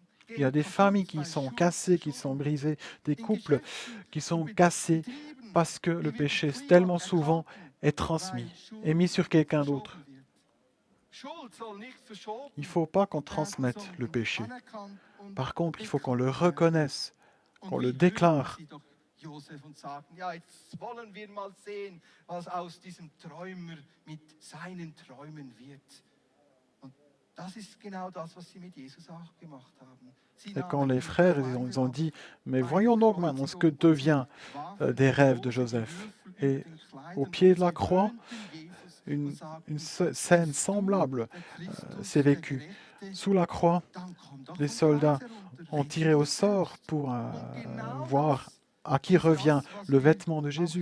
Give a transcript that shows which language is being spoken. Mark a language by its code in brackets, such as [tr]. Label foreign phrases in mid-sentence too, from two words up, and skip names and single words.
[fr] Il y a des familles qui sont cassées, qui sont brisées, des couples qui sont cassés parce que le péché tellement souvent est transmis, est mis sur quelqu'un d'autre. Il ne faut pas qu'on transmette le péché. Par contre, il faut qu'on le reconnaisse, qu'on le déclare. [de] Josef und sagen, ja, jetzt wollen wir mal sehen, was aus diesem Träumer mit seinen Träumen wird. Und das ist genau das, was sie mit Jesus auch gemacht haben. [fr] Et quand les frères ils ont dit, mais voyons donc maintenant ce que devient des rêves de Joseph. Et au pied de la croix, une scène semblable s'est vécue. Sous la croix, les soldats ont tiré au sort pour voir à qui revient le vêtement de Jésus.